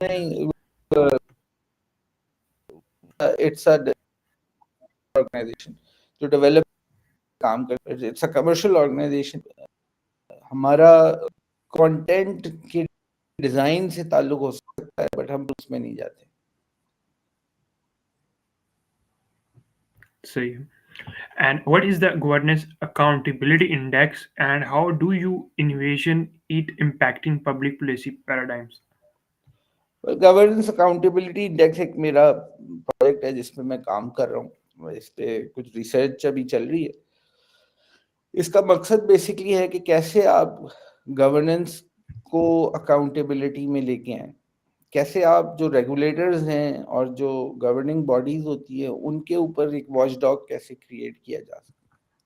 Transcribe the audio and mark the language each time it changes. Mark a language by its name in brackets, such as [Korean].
[English] نہیں، it's a organization [Urdu] جو develop کام کرتا ہے، [English] It's a commercial organization. [Urdu] ہمارا کنٹینٹ کی ڈیزائن سے تعلق ہو سکتا ہے بٹ ہم اس میں نہیں جاتے. صحیح. [English] And what is the governance accountability index, and how do you envision it impacting public policy paradigms? [Urdu] Governance accountability index ایک میرا پروجیکٹ ہے جس پہ میں کام کر رہا ہوں. اس پہ کچھ ریسرچ ابھی چل رہی ہے. اس کا مقصد بیسکلی ہے کہ کیسے آپ گورننس کو اکاؤنٹیبلٹی میں لے کے آئیں، کیسے آپ جو ریگولیٹرز ہیں اور جو گورننگ باڈیز ہوتی ہیں ان کے اوپر ایک واچ ڈاگ کیسے کریٹ کیا جا سکتا.